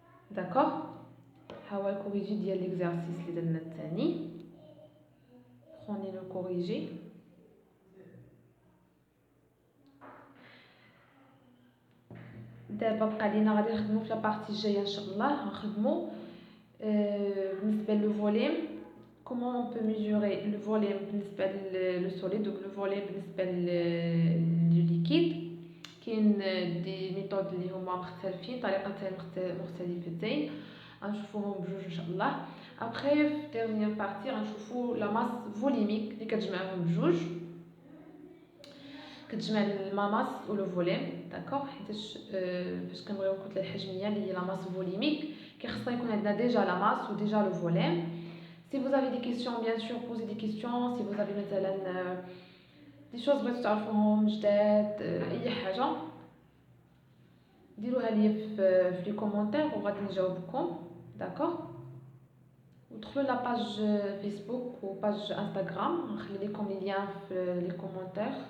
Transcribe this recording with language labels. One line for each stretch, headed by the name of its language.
Arabic: داكوغ ها هو الكوريجي ديال ليكزارسيس اللي درنا الثاني.
French: بروني لو كوريجي.
Arabic: دابا بقى لينا غادي نخدمو في لابارتي الجايه ان شاء الله.
French: غنخدمو بالنسبه لو فوليم comment on peut mesurer le volume بالنسبه لو solide ou le volume بالنسبه لو liquide.
Arabic: كاين دي ميثود اللي هما مختلفين، طريقتين مختلفتين غنشوفوهم بجوج ان شاء الله. ابري في ديرنيير بارتي غنشوفو لا ماس فوليميك اللي كتجمعهم بجوج، كتجمع لا ماس و لو فوليم. داكوغ حيتاش فاش كنبغيو الكتله الحجميه اللي هي لا ماس فوليميك كيخصنا يكون عندنا ديجا لا ماس و ديجا لو فوليم.
French: Si vous avez des questions, bien sûr, posez des questions.
Arabic: Si vous avez مثلا des choses بغيتو تعرفوهم جداد اي حاجه ديروها لي في لي كومونتير وغادي نجاوبكم. داكوغ ودخلوا لا باج فيسبوك و باج انستغرام نخلي لكم لي ليان في لي كومونتير.